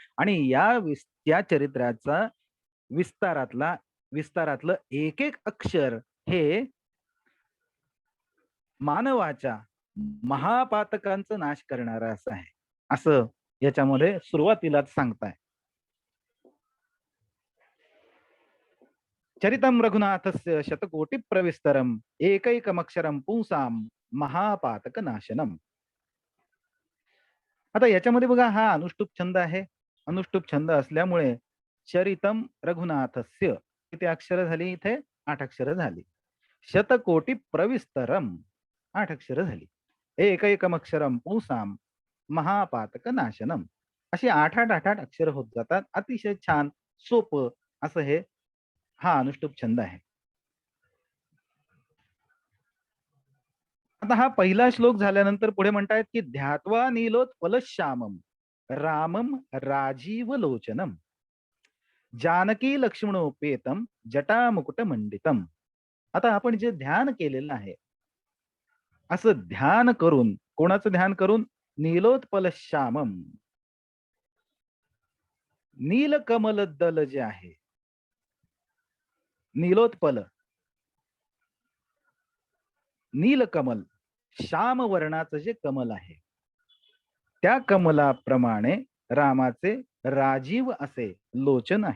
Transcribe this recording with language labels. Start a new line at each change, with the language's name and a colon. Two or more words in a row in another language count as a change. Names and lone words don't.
Marathi: आणि या चरित्राचा विस्तारातलं एक एक अक्षर हे मानवाच्या महापातकांचं नाश करणारं असं आहे, असं याच्यामध्ये सुरुवातीलाच सांगताय.
Sanskrit: चरितम रघुनाथस्य शतकोटी प्रविस्तरम एकैकमक्षरम पुंसाम महापातक नाशनम.
Marathi: आता याच्यामध्ये बघा हा अनुष्टुप छंद आहे. अनुष्टुप छंद असल्यामुळे
Sanskrit: चरितम रघुनाथस्य
Marathi: किती अक्षर झाली इथे? 8 अक्षर झाली.
Sanskrit: शतकोटी प्रविस्तरम
Marathi: 8 अक्षर झाली.
Sanskrit: एकैकमक्षरम पुंसाम महापातक नाशनम.
Marathi: अशी 8 अक्षर होत जातात. अतिशय छान सोपं असं हा अनुष्टुप छंद आहे. आता हा पहिला श्लोक झाल्यानंतर पुढे म्हणतायत की
Sanskrit: ध्यात्वा नीलोत्पलश्यामम रामम राजीव लोचनम जानकी लक्ष्मणोपेतम जटामुकुट मंडितम.
Marathi: आता आपण जे ध्यान केलेलं आहे असं ध्यान करून, कोणाचं ध्यान करून? नीलोत्पलश्यामम. नीलकमल दल जे आहे, नीलोत्पल नीलकमल श्याम वर्णाचं जे कमल आहे त्या कमलाप्रमाणे रामाचे राजीव असे लोचन आहेत.